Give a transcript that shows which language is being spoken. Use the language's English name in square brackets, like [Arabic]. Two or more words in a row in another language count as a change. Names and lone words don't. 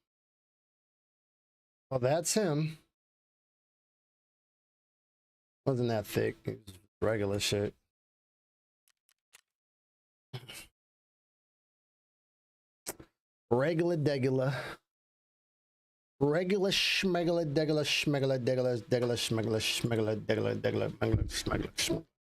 [English] Well, that's him. Wasn't that thick. It was regular shit. Regular degular. Regular schmegula degula schmegula degula degula schmegula schmegula degula degula schmegula.